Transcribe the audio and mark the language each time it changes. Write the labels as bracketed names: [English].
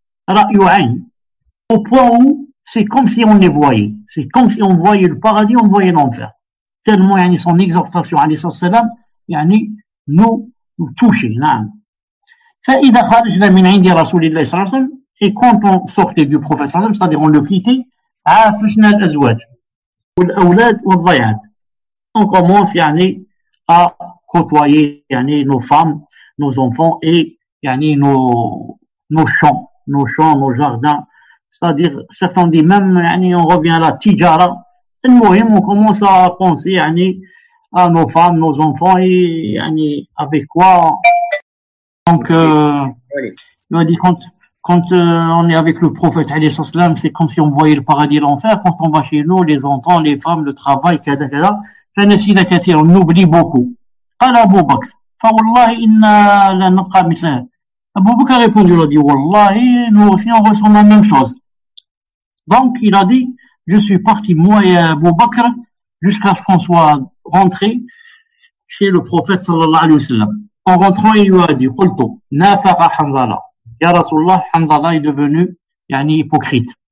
[Arabic] رأي عين, [French] au point où c'est comme si on les voyait, c'est comme si on voyait le paradis, on voyait l'enfer, tellement son exhortation alayhi salam nous touchait. [Arabic] فإذا خرجنا من عند رسول الله صلى الله عليه وسلم, [French] et quand on sortait du prophète صلى الله عليه وسلم, c'est-à-dire on le quittait, [Arabic] عافشنا الأزواج والأولاد والضيعات, [French] on commence à côtoyer nos femmes, nos enfants et nos champs, nos jardins. C'est-à-dire, certains disent même, on revient à la tijara. On commence à penser à nos femmes, nos enfants et avec quoi. Donc, il m'a dit quand on est avec le prophète, c'est comme si on voyait le paradis et l'enfer. Quand on va chez nous, les enfants, les femmes, le travail, on oublie beaucoup. [Arabic] قال أبو بكر فوالله إنا لا نبقى مثله. [French] Abou Bakr a répondu, il a dit Wallahi, nous aussi on ressent la même chose. Donc il a dit, je suis parti moi et Abou Bakr jusqu'à ce qu'on soit rentré chez le prophète sallallahu alayhi wa sallam. En rentrant, il lui a dit [Arabic] قلت نافق حنظلة يا رسول الله, [French] Hanzala est devenu hypocrite.